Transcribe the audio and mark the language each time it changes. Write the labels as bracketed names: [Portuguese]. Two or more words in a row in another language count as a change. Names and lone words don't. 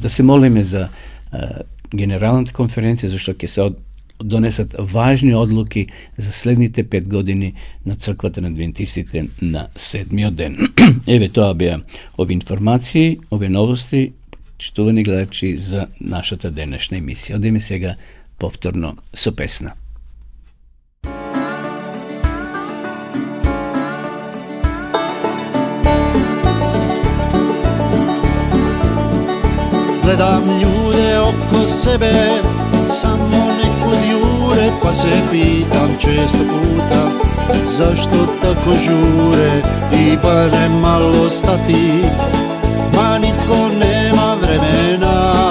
[Macedonian] Да се молиме за генералната конференција, зашто ќе се донесат важни одлуки за следните 5 години на црквата на адвентистите на 7-миот ден. Еве тоа беа овие информации, овие новости, читувани гледачи за нашата денешна емисија. Одиме сега повторно со песна. [Croatian] Gledam ljude oko sebe, samo nekud jure, pa se pitam često puta zašto tako žure i barem malo stati, ma nitko nema vremena.